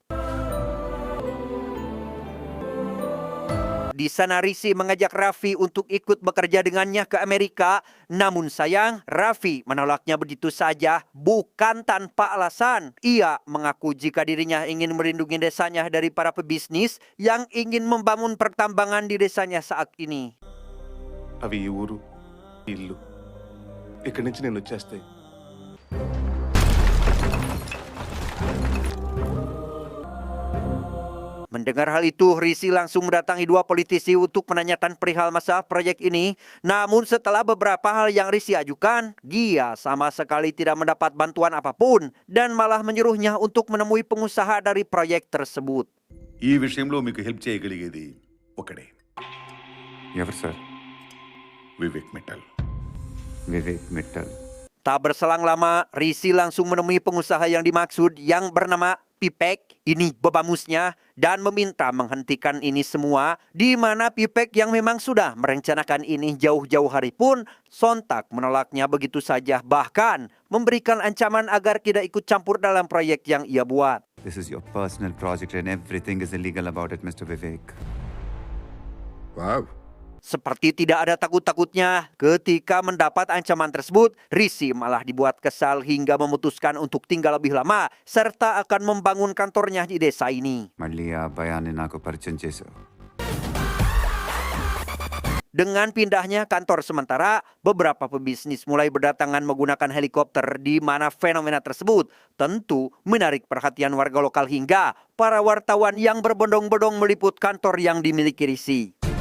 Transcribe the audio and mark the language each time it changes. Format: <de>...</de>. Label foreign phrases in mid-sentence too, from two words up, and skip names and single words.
<id>Di sana Risi mengajak Raffi untuk ikut bekerja dengannya ke Amerika. Namun sayang, Raffi menolaknya begitu saja, bukan tanpa alasan. Ia mengaku jika dirinya ingin melindungi desanya dari para pebisnis yang ingin membangun pertambangan di desanya saat ini.</id> <te>అవి ఈ ఊరు ఈ ఇల్లు ఇక్కడి నుంచి నేను వచ్చేస్తాయి.</te> <id>Mendengar hal itu, Risi langsung mendatangi dua politisi untuk menanyakan perihal masalah proyek ini. Namun setelah beberapa hal yang Risi ajukan, dia sama sekali tidak mendapat bantuan apapun dan malah menyuruhnya untuk menemui pengusaha dari proyek tersebut.</id> <te>ఈ విషయంలో మీకు హెల్ప్ చేయగలిగేది ఒకడే, ఎవరు సార్? వివేక్ మిట్టల్. వివేక్ మిట్టల్.</te> <id>Tak berselang lama, Risi langsung menemui pengusaha yang dimaksud yang bernama Pipek, ini bebamusnya, dan meminta menghentikan ini semua, di mana Pipek yang memang sudah merencanakan ini jauh-jauh hari pun sontak menolaknya begitu saja, bahkan memberikan ancaman agar tidak ikut campur dalam proyek yang ia buat.</id> <en>This is your personal project and everything is illegal about it, Mr. Vivek. వావ్.</en> <id>Seperti tidak ada takut-takutnya ketika mendapat ancaman tersebut, Risi malah dibuat kesal hingga memutuskan untuk tinggal lebih lama serta akan membangun kantornya di desa ini.</id> <te>మళ్ళీ ఆ భయాన్ని నాకు పరిచయం చేశావు.</te> <id>Dengan pindahnya kantor sementara, beberapa pebisnis mulai berdatangan menggunakan helikopter di mana fenomena tersebut tentu menarik perhatian warga lokal hingga para wartawan yang berbondong-bondong meliput kantor yang dimiliki Risi.</id>